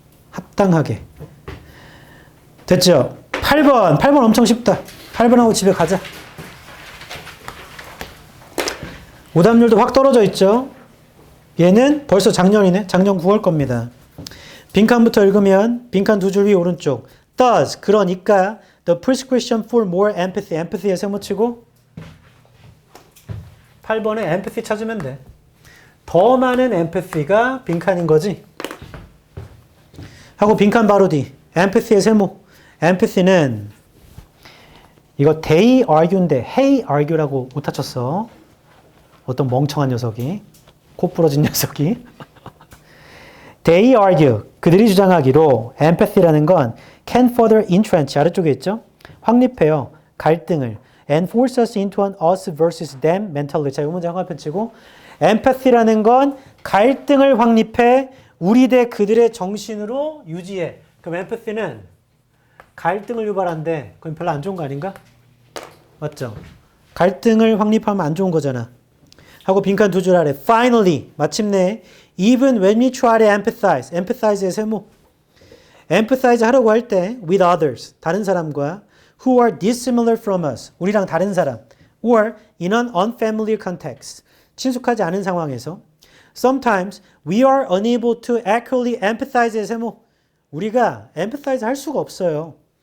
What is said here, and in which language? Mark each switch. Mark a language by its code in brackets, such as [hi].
[ko] 합당하게. 됐죠? 8번. 8번 엄청 쉽다. 8번하고 집에 가자. 오답률도 확 떨어져 있죠? 얘는 벌써 작년이네. 작년 9월 겁니다. 빈칸부터 읽으면 빈칸 2줄 위 오른쪽. [en] Thus, [ko] 그러니까 [en] the prescription for more empathy. [ko] empathy에 세모치고 8번에 empathy 찾으면 돼. 더 많은 empathy가 빈칸인 거지. 하고 빈칸 바로 뒤. empathy의 세모. empathy는 이거 they argu인데 hey argu라고 오타 쳤어. 어떤 멍청한 녀석이. 코 부러진 녀석이. [en] They argue. [ko] 그들이 주장하기로 empathy라는 건 [en] can further entrench. [ko] 아래쪽에 있죠? 확립해요. 갈등을. [en] And force us into an us versus them mentality. [ko] 자, 이 문제 한번 치고 empathy라는 건 갈등을 확립해 우리 대 그들의 정신으로 유지해. 그럼 empathy는 갈등을 유발한대. 그건 별로 안 좋은 거 아닌가? 맞죠? 갈등을 확립하면 안 좋은 거잖아. [en] 하고 빈칸 두 줄 아래 finally [ko] 마침내 [en] even when we try to empathize empathize의 세모 empathize [ko] 하려고 할 때 [en] with others [ko] 다른 사람과 [en] who are dissimilar from us [ko] 우리랑 다른 사람 [en] or in an unfamiliar context [ko] 친숙하지 않은 상황에서 [en] sometimes we are unable to accurately empathize의 세모 [ko] 우리가 empathize 할 수가 없어요.